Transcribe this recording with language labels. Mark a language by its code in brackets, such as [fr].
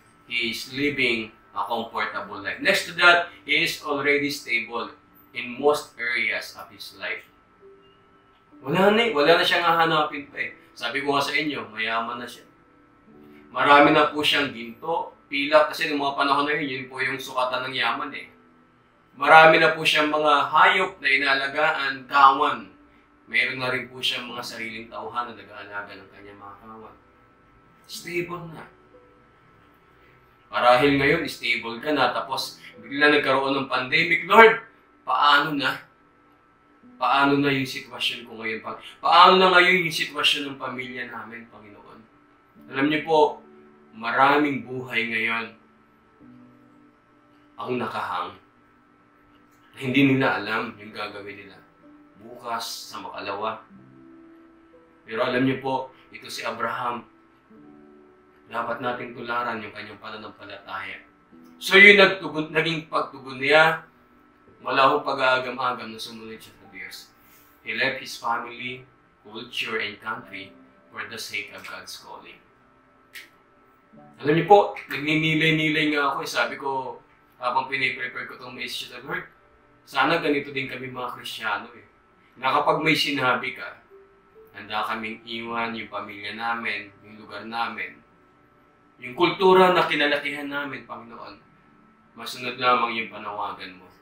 [en] He is living a comfortable life. Next to that, he is already stable in most areas of his life. [tl] Wala na siyang hahanapin pa eh. Sabi ko nga sa inyo, mayaman na siya. Marami na po siyang ginto, pilak, kasi noong mga panahon na yun po yung sukatan ng yaman eh. Marami na po siyang mga hayop na inalagaan, kawan. Mayroon na rin po siyang mga sariling tauhan na nag-aalaga ng kanyang mga kawan. Stable na. Marahil ngayon, stable ka na, tapos bigla nagkaroon ng pandemic. Lord, paano na? Paano na yung sitwasyon ko ngayon? Paano na ngayon yung sitwasyon ng pamilya namin, Panginoon? Alam niyo po, maraming buhay ngayon ang nakahang. Hindi nila alam yung gagawin nila bukas sa makalawa. Pero alam niyo po, ito si Abraham. Dapat nating tularan yung kanyang pananampalataya. So yung naging pagtugon niya, wala akong pag-aagam-agam na sumunod siya sa Diyos. [en] He left his family, culture, and country for the sake of God's calling. [tl] Alam niyo po, nagninilay-nilay nga ako. Sabi ko, habang piniprepare ko itong message sa Lord, sana ganito din kami mga Kristiyano na kapag may sinabi ka, handa kaming iwan yung pamilya namin, yung lugar namin, yung kultura na kinalakihan namin, Panginoon, masunod lamang yung panawagan mo.